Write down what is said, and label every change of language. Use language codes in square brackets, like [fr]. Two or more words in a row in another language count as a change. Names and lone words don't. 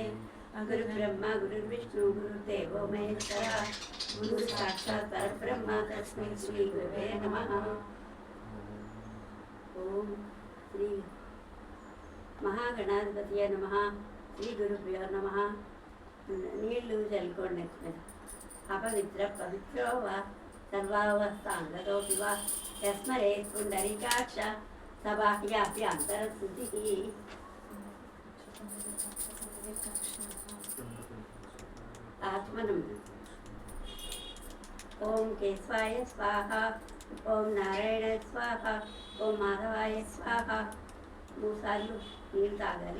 [sa] गुरुब्रह्मा गुरुर्विष्णु गुरुर्देवो महेश्वरः गुरुः साक्षात् परब्रह्म तस्मै श्रीगुरवे नमः। ओम श्री महागणाधिपतये नमः। श्री गुरुभ्यो नमः। [te] నీళ్ళు చల్లుకోండి [sa] అపవిత్ర పవిత్రో వా సర్వావస్థాంగతోపి వా యస్మరే పుండరీకాక్ష సబాహ్యాపి అంతరశుద్ధిః। ఆత్మనం ఓం కేశవాయ స్వాహ ఓం నారాయణ స్వాహ ఓం మాధవాయ స్వాహ [te] 3 సార్లు నీళ్ళు తాగాలి।